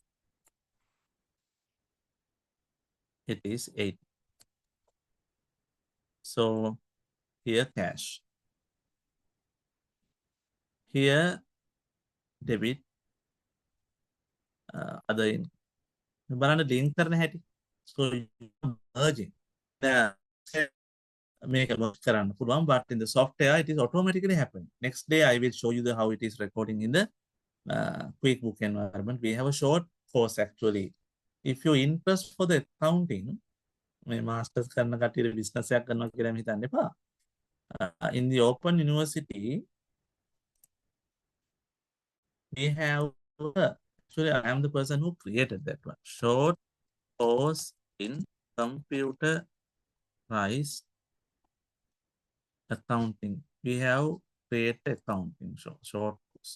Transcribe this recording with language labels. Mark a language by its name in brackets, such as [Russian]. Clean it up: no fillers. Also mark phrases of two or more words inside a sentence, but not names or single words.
[English] It is 8. So here cash. Here debit, other income. [Sinhala] බලන්න link කරන හැටි. [English] So merging. Make a work [Sinhala] කරන්න පුළුවන්, [English] but in the software it is automatically happening. Next day I will show you how it is recording in the QuickBook environment. We have a short course actually. If you interest for the accounting, [Sinhala] මේ masters කරන කටියට business එකක් කරනවා කියලා හිතන්න එපා. [English] In the Open University, we have actually I am the person who created that one. Short course in computerized accounting. We have create the account in short course.